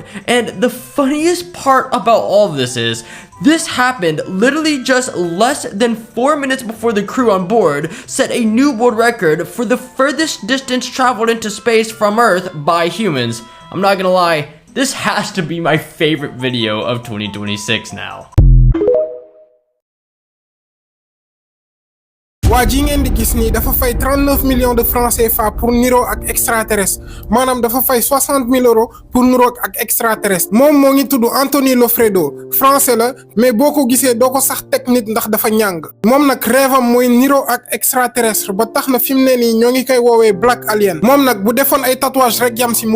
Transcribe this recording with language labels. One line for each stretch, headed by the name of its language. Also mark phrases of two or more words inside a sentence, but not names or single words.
English: And the funniest part about all of this is, this happened literally just less than 4 minutes before the crew on board set a new world record for the furthest distance traveled into space from Earth by humans. I'm not gonna lie, this has to be my favorite video of 2026 now.
Wolof: waa ji ngeen di gis nii dafa fay 39
French: millions de francs CFA pour
Wolof: niroo ak extraterrestre maanaam dafa fay 60 000
French: euros pour
Wolof: niroo ak extraterrestre moom moo ngi tudd Anthony Lofredo français la mais boo ko gisee doo ko sax teg nit ndax dafa ñàng moom nag rêve am mooy niroo ak extraterrestre ba tax na fi mu ne nii ñoo ngi koy woowee
English: black alien
Wolof: moom nag bu defoon ay tatouage rek yam si mu